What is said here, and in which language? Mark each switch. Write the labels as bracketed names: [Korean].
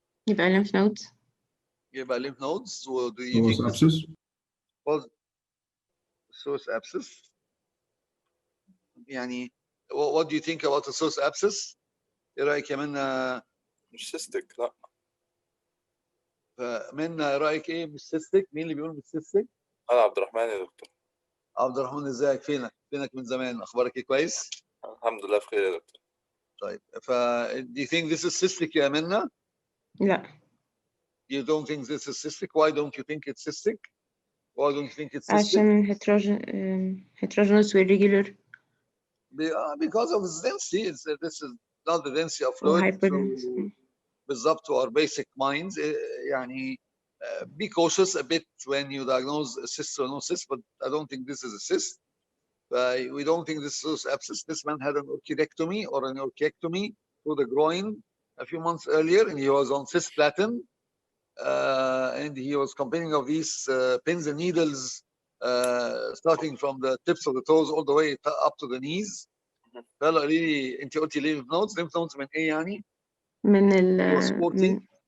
[Arabic] يبقى lymph nodes. يبقى lymph nodes. [English] Do you think abscess? Was psoas abscess? [Arabic] يعني [English] what do you think about the psoas abscess? [Arabic] ايه رايك يا منى؟ مش سيستك لا. فمنى رايك ايه؟ مش سيستك؟ مين اللي بيقول مش سيستك؟ انا عبد الرحمن يا دكتور. عبد الرحمن ازيك؟ فينك من زمان؟ اخبارك ايه؟ كويس؟ الحمد لله بخير يا دكتور. طيب [English] do you think this is cystic [Arabic] يا منى؟ لا. [English] You don't think this is cystic? Why don't you think it's cystic? Why don't you think it's cystic? [Arabic] عشان heterogeneous irregular. [English] Because of its density. This is not the density of fluid [Arabic] بالضبط [English] to our basic minds. [Arabic] يعني [English] be cautious a bit when you diagnose a cyst or no cyst, but I don't think this is a cyst. We don't think this is abscess. This man had an orchidectomy or an orchiectomy through the groin a few months earlier, and he was on cisplatin, and he was complaining of these pins and needles starting from the tips of the toes all the way up to the knees. [Arabic] فقال لي انت قلتي lymph nodes. lymph nodes من ايه يعني؟ من